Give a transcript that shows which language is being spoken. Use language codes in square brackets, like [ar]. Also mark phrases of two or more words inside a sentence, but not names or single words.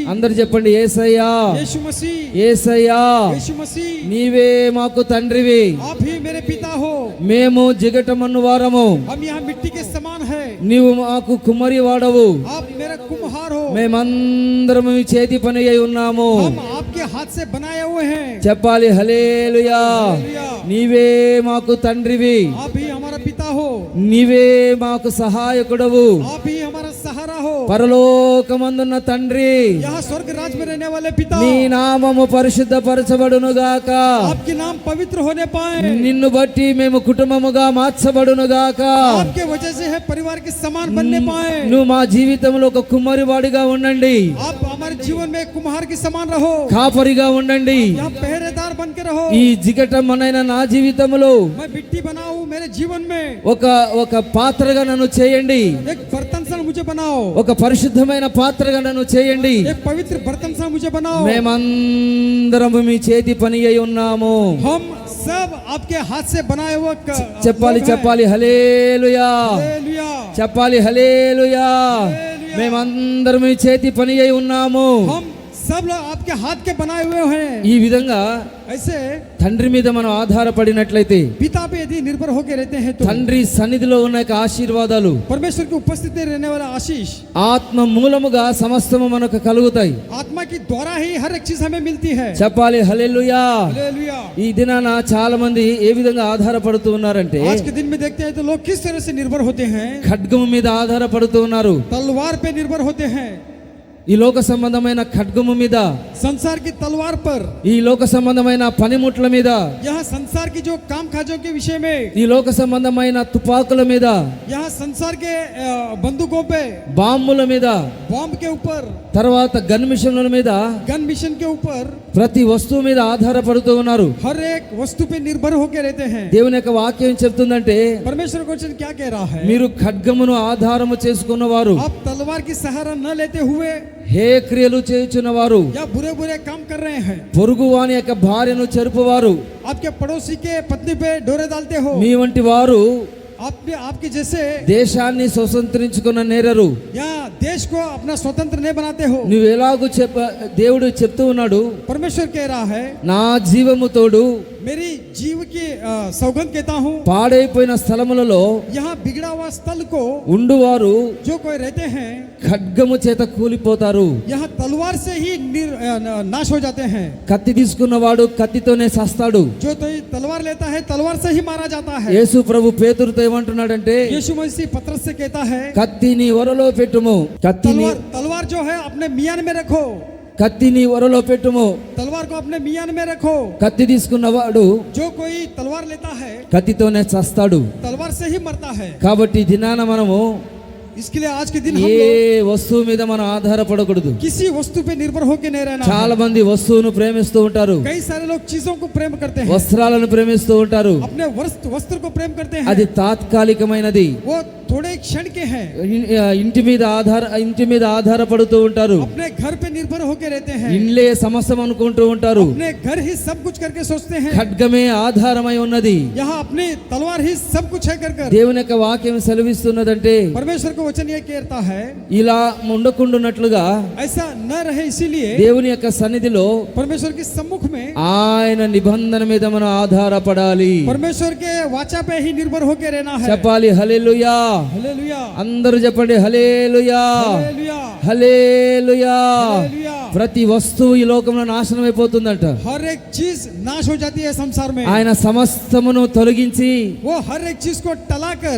[te] అందరు చెప్పండి, యేసయ్యా, [hi] यीशु मसीह, [te] యేసయ్యా, [hi] यीशु मसीह, [te] నీవే మాకు తండ్రివి, [hi] आप ही मेरे पिता हो। [te] మేము జిగటమన్ను వారము, [hi] हम यहाँ मिट्टी के समान है, [te] నీవు మాకు కుమ్మరి వాడవు, [hi] आप मेरा कुम्हार हो। [te] మేమందరము మీ చేతి పని అయి ఉన్నాము. [hi] हम आपके हाथ से बनाए हुए हैं। [te] చెప్పాలి హల్లెలూయా. [hi] हालेलुया। [te] నీవే మాకు తండ్రివి, [hi] आप ही हमारा पिता हो, [te] నీవే మాకు సహాయకుడవు, [hi] आप ही हमारा सहारा हो। [te] పరలోకమందున్న తండ్రి, [hi] यहाँ स्वर्ग राज में रहने वाले पिता, [te] నీ నామము పరిశుద్ధపరచబడునుగాక, [hi] आपके नाम पवित्र होने पाए, [te] నిన్ను బట్టి మేము కుటుంబముగా మార్చబడునుగాక, [hi] आपके वजह से है परिवार के समान बनने पाए। [te] నువ్వు మా జీవితంలో ఒక కుమ్మరివాడిగా ఉండండి, [hi] आप हमारे जीवन में कुम्हार के समान रहो, [te] కాపరిగా ఉండండి. [hi] यहाँ पहरेदार बन के रहो। [te] ఈ జిగటమనైన నా జీవితంలో [hi] मैं मिट्टी बनाऊं मेरे जीवन में, [te] ఒక పాత్రగా నన్ను చేయండి, [hi] एक बर्तन सा मुझे बनाओ, [te] ఒక పరిశుద్ధమైన పాత్రగా నన్ను చేయండి. [hi] एक पवित्र बर्तन सा मुझे बनाओ। [te] మేమందరము మీ చేతి పని అయి ఉన్నాము. [hi] हम सब आपके हाथ से बनाए हुए [te] చెప్పాలి చెప్పాలి హల్లెలూయా, [hi] हालेलुया। [te] చెప్పాలి హల్లెలూయా. మేమందరం మీ చేతి పని అయి ఉన్నాము. [hi] हम सब लोग आपके हाथ के बनाए हुए हैं। [te] ఈ విధంగా [hi] ऐसे [te] తండ్రి మీద మనం ఆధారపడినట్లయితే [hi] पिता पे यदि निर्भर होकर रहते हैं तो [te] తండ్రి సన్నిధిలో ఉన్న యొక్క ఆశీర్వాదాలు [hi] परमेश्वर की उपस्थिति में रहने वाला आशीष [te] ఆత్మ మూలముగా సమస్తము మనకు కలుగుతాయి. [hi] आत्मा की द्वारा ही हर एक चीज हमें मिलती है। [te] చెప్పాలి హల్లెలూయా. [hi] हालेलुया। [te] ఈ దినాన చాలా మంది ఏ విధంగా ఆధారపడుతూ ఉన్నారంటే [hi] आज के दिन में देखते हैं तो लोग किस तरह से निर्भर होते हैं। [te] ఖడ్గము మీద ఆధారపడుతూ ఉన్నారు. [hi] तलवार पे निर्भर होते हैं, [te] ఈ లోక సంబంధమైన ఖడ్గము మీద, [hi] संसार की तलवार पर, [te] ఈ లోక సంబంధమైన పనిముట్ల మీద, [hi] यहाँ संसार की जो काम काजों के विषय में, [te] ఈ లోక సంబంధమైన తుపాకుల మీద, [hi] यहाँ संसार के बंदूकों पे, [te] బాంబుల మీద, [hi] बॉम्ब के ऊपर, [te] తర్వాత గన్ మిషన్ల మీద, [hi] गन मिशन के ऊपर, [te] ప్రతి వస్తువు మీద ఆధారపడుతూ ఉన్నారు. [hi] हर एक वस्तु पे निर्भर होकर रहते हैं। [te] దేవుని యొక్క వాక్యం చెప్తుందంటే [hi] परमेश्वर का वचन क्या कह रहा है? [te] మీరు ఖడ్గమును ఆధారము చేసుకున్నవారు, [hi] आप तलवार की सहारा न लेते हुए [te] హే క్రియలు చేయుచున్నవారు, [hi] या बुरे बुरे काम कर रहे हैं, [te] పొరుగు వాని యొక్క భార్యను చెరుపువారు, [hi] आपके पड़ोसी के पत्नी पे डोरे डालते हो, [te] మీ వంటి వారు [hi] आपके जैसे [te] దేశాన్ని స్వతంత్రించుకున్న నేరరు. [hi] या देश को अपना स्वतंत्र नहीं बनाते हो। [te] నువ్వు ఎలాగూ దేవుడు చెప్తూ ఉన్నాడు, [hi] परमेश्वर कह रहा है, [te] నా జీవము తోడు [hi] मेरी जीव की सौगंध कहता हूँ, [te] పాడైపోయిన స్థలములలో [hi] यहाँ बिगड़ा हुआ स्थल को [te] ఉండువారు [hi] जो कोई रहते हैं, [te] ఖడ్గము చేత కూలిపోతారు. [hi] यहाँ तलवार से ही नाश हो जाते हैं। [te] కత్తి తీసుకున్నవాడు కత్తితోనే సస్తాడు. [hi] जो तो तलवार लेता है तलवार से ही मारा जाता है। [te] యేసు ప్రభు పేతురుతో ఏమంటున్నాడంటే, [hi] यीशु मसीह पत्रस से कहता है, [te] కత్తిని ఒరలో పెట్టుము, కత్తిని [hi] तलवार जो है अपने मियान में रखो, [te] కత్తిని ఒరలో పెట్టుము. [hi] तलवार को अपने मियान में रखो। [te] కత్తి తీసుకున్నవాడు [hi] जो कोई तलवार लेता है [te] కత్తితోనే చస్తాడు. [hi] तलवार से ही मरता है। [te] కాబట్టి ఈ దినాన మనము [hi] इसके लिए आज के दिन हम [te] ఏ [hi] लोग [te] వస్తువు మీద మనం ఆధారపడకూడదు. [hi] किसी वस्तु पे निर्भर होकर नहीं रहना [te] చాలా [hi] है। [te] మంది వస్తువును ప్రేమిస్తూ ఉంటారు, [hi] कई सारे लोग चीजों को प्रेम करते हैं, [te] వస్త్రాలను ప్రేమిస్తూ ఉంటారు. [hi] अपने वस्त्र को प्रेम करते [te] అది [hi] हैं, [te] తాత్కాలికమైనది. [hi] वो थोड़े क्षण के हैं। [te] ఇంటి మీద ఆధారపడుతూ ఉంటారు. [hi] अपने घर पे निर्भर होकर रहते हैं, [te] ఇండ్లే సమస్తం అనుకుంటూ ఉంటారు. [hi] अपने घर ही सब कुछ करके सोचते हैं, [te] ఖడ్గమే ఆధారమై ఉన్నది. [hi] यहाँ अपनी तलवार ही सब कुछ है कर कर। [te] దేవుని యొక్క వాక్యం సెలవిస్తున్నదంటే [hi] परमेश्वर का वचन ये कहता है, [te] ఇలా ఉండకుండానట్లుగా [hi] ऐसा न रहे, इसीलिए [te] దేవుని యొక్క సన్నిధిలో [hi] परमेश्वर के सम्मुख में [te] ఆయన నిబంధన మీద మనం ఆధారపడాలి. [hi] परमेश्वर के वाचा पे ही निर्भर होकर रहना है। [te] చెప్పాలి హల్లెలూయా. [hi] हालेलुया, [te] అందరూ చెప్పండి హల్లెలూయా, [hi] हालेलुया, [te] హల్లెలూయా. [hi] हालेलुया। [te] ప్రతి వస్తువు ఈ లోకంలో నాశనం అయిపోతుందంట. [hi] हर एक चीज नाश हो जाती है संसार में। [te] ఆయన సమస్తమును తొలగించి [hi] वो हर एक चीज को टलाकर